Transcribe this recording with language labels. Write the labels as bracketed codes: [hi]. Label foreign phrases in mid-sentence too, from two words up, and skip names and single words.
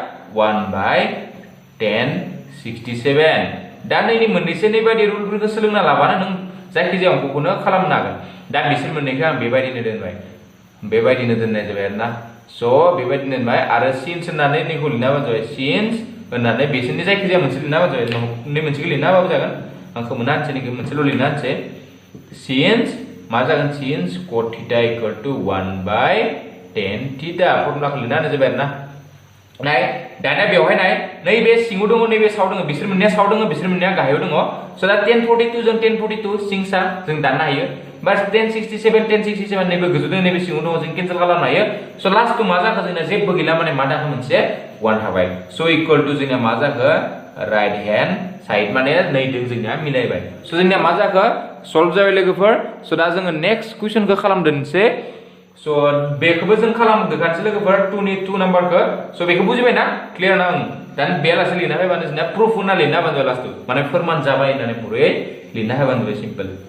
[brx] 1/10 67 दा नैनि मोननैसो नैबायदि रुलफोरखौ सोलोंना लाबानो नों जायखिजाया अंकखौनो खालामनो हागोन दा बिसोर मोननैखौ आं बेबायदिनो दोनबाय बेबायदिनो दोननाय जाबाय आरोना स' बेबायदिनो दोनबाय आरो सिन्स होननानै नैखौ लिरना होबानो जाबाय सिन्स होननानै बिसोरनि जायखिजाया मोनसे लिरना होबानो जाबाय नै मोनसेखौ लिरना होबाबो जागोन आंखौ मोना होनसै मोनसेल' लिरना होनसै since मा जागोन since [en] cot theta equal to 1/tan theta [brx] फर्मुलाखौ लिरना होनाय जाबाय आरोना नाय दाना बेवहाय नाय नैबे सिङाव दङ नैबे सायाव दङ बिसोर मोननैया सायाव दङ बिसोर मोननैया गाहायाव दङ स' दा 1042 जों 1042 सिंसा जों दाननो हायो बा 1067 1067 नैबे गोजौ दङ नैबे सिङाव दङ जों केनसेल खालामनो हायो स' लास्टआव मा जाखो जोंना जेबो गैला माने मा जाखो मोनसे 1 थाबाय स' [en] equal to [brx] जोंना मा जाखो [en] right hand side [brx] माने नैदों जोंना मिलायबाय स' जोंना मा जाखो सल्भ जाबाय लोगोफोर स' दा जोङो [en] next question [brx] खालामदोंसै स' बेखौबो जों खालामदो गासै लोगोफोर 2 नाम्बारखौ स' बेखौ बुजिबाय ना क्लियार ना दान बेलासे लिरना होबानो जोंना प्रुफ होना लिरना होबानो जाबाय लास्टआव माने फोरमान जाबाय होननानै पुरै लिरना होबानो जाबाय सिम्पल